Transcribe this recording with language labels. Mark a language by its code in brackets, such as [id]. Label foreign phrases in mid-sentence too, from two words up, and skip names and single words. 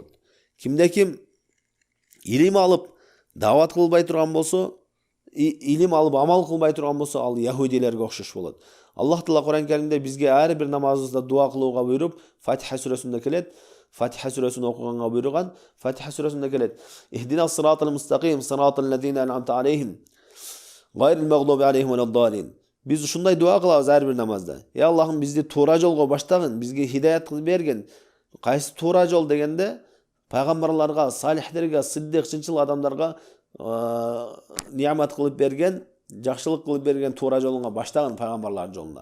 [ky] Кимде-ким илим алып дават кылбай турган болсо, илим алып амал кылбай турган болсо, ал яһудилерге окшош болот. Аллах Таала Куран Каримде бизге ар бир намазыбызда дуа кылууга буйруп, Фатиха сүрөсүндө келет. Фатиха сүрөсүн окуганга буйруган. Фатиха сүрөсүндө келет: [ar] اهدنا الصراط المستقيم صراط الذين أنعمت عليهم غير المغضوب عليهم ولا الضالين." [ky] Биз ушундай дуа кылабыз ар бир намазда. Аллахым бизди туура жолго баштагын, бизге хидаят кылып берген. Кайсы туура жол дегенде, пайгамбарларга, салихтерге, сиддик, чынчыл адамдарга ниямат кылып берген, жакшылык кылып берген туура жолунга баштаган пайгамбарлардын жолуна.